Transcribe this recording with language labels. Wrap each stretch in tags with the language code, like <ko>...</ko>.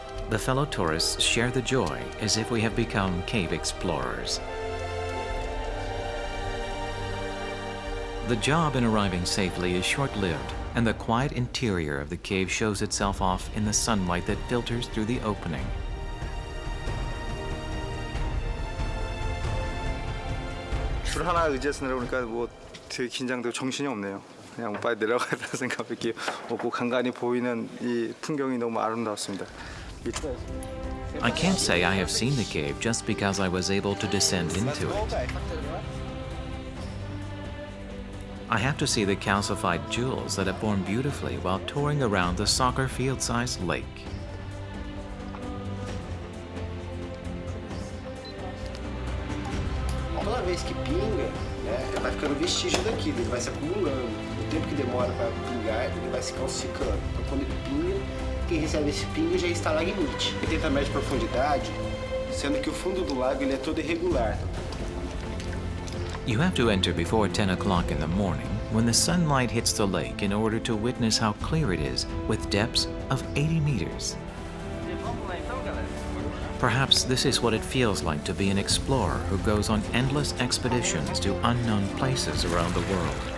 <en>The fellow tourists share the joy as if we have become cave explorers. The job in arriving safely is short-lived, and the quiet interior of the cave shows itself off in the sunlight that filters through the opening.</en> <ko>줄 하나 의지해서 내려오니까 뭐 되게 긴장되고 정신이 없네요. 그냥 빨리 내려가야겠다는 생각밖에 없고 간간히 보이는 이 풍경이 너무 아름다웠습니다.</ko> <en>I can't say I have seen the cave just because I was able to descend into it. I have to see the calcified jewels that have formed beautifully while touring around the soccer field-sized lake.</en> <pt>Toda vez que pinga, né, vai ficando vestígio daquilo, ele vai se acumulando. O tempo que demora para pingar, ele vai se calcificando. Então, quando ele pinga, quem recebe esse pingo já é estalagmite. 80 metros de profundidade, sendo que o fundo do lago ele é todo irregular.</pt> <en>You have to enter before 10 o'clock in the morning when the sunlight hits the lake in order to witness how clear it is with depths of 80 meters. Perhaps this is what it feels like to be an explorer who goes on endless expeditions to unknown places around the world.</en>